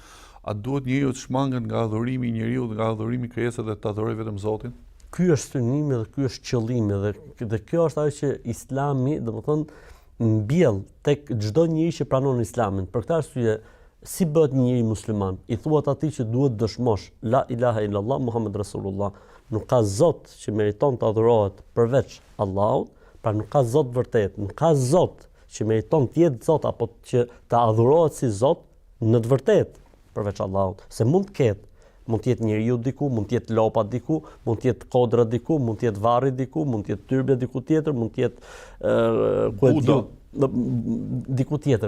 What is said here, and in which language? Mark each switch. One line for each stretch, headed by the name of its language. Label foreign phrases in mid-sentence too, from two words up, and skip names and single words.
Albanian: A duhet njeriu të shmanget nga adhurimi i njeriu, nga adhurimi i krijesave dhe të adhurojë vetëm Zotin? Ky është synimi dhe ky është qëllimi dhe kjo është ajo që Islami, domethënë, mbjell tek çdo njeri që pranon Islamin. Për këtë arsye, si bëhet një njeri musliman? I thuat atij që duhet dëshmosh
Arabic: لا إله إلا الله محمد رسول الله.
Albanian: Nuk ka Zot që meriton të adhurohet përveç Allahut, pra nuk ka Zot vërtet, nuk ka Zot që meriton të jetë Zot apo që të adhurohet si Zot në të vërtetë përveç Allahut. Se mund të ketë, mund të jetë njeriu diku, mund të jetë lopa diku, mund të jetë kodra diku, mund të jetë varri diku, mund të jetë tyrbja diku tjetër, mund të jetë diku tjetër.